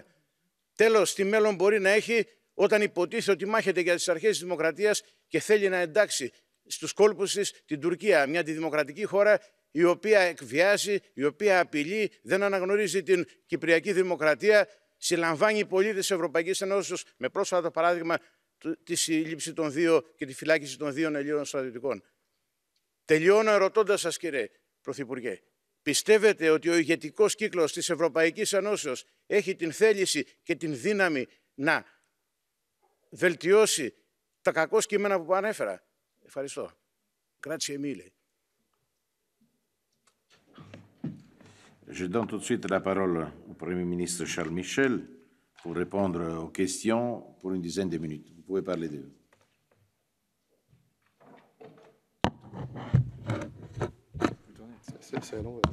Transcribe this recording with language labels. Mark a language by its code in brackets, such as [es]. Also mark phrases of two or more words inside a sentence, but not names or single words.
[el] Τέλος, τι μέλλον μπορεί να έχει όταν υποτίθεται ότι μάχεται για τις αρχές της δημοκρατίας και θέλει να εντάξει στους κόλπους της την Τουρκία, μια αντιδημοκρατική χώρα η οποία εκβιάζει, η οποία απειλεί, δεν αναγνωρίζει την Κυπριακή Δημοκρατία, συλλαμβάνει πολίτες της Ευρωπαϊκής Ένωσης με πρόσφατο παράδειγμα τη σύλληψη των δύο και τη φυλάκιση των δύο Ελλήνων στρατιωτικών. Τελειώνω ερωτώντας σας, κύριε Πρωθυπουργέ, πιστεύετε ότι ο ηγετικός κύκλος της Ευρωπαϊκής Ένωσης έχει την θέληση και την δύναμη να βελτιώσει τα κακό κείμενα που ανέφερα? Ευχαριστώ. [it] Grazie mille. [fr] Je donne tout de suite la parole au Premier ministre Charles Michel pour répondre aux questions pour une dizaine de minutes. Vous pouvez parler d'eux. C'est à l'envers.